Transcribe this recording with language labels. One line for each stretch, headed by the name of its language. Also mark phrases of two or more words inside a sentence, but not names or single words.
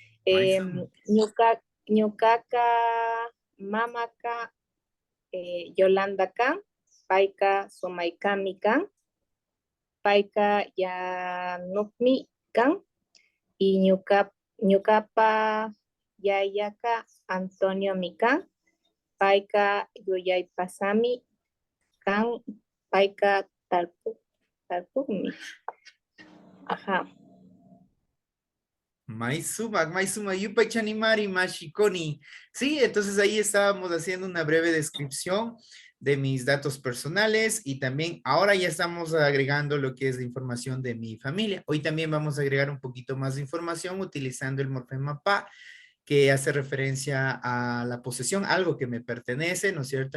Quechua: Ñucaca, Mamaka, Yolanda Kan, Paika Somaikami Kan, Paika Yanukmi Kan, y Ñucapa Yayaka Antonio Mikan, Paika Yuyay Pasami Kan, Paika Tarpukmi. Ajá. Maizuma, Yupachanimari, Mashikoni.
Spanish: Sí, entonces ahí estábamos haciendo una breve descripción de mis datos personales y también ahora ya estamos agregando lo que es la información de mi familia. Hoy también vamos a agregar un poquito más de información utilizando el morfema pa, que hace referencia a la posesión, algo que me pertenece, ¿no es cierto?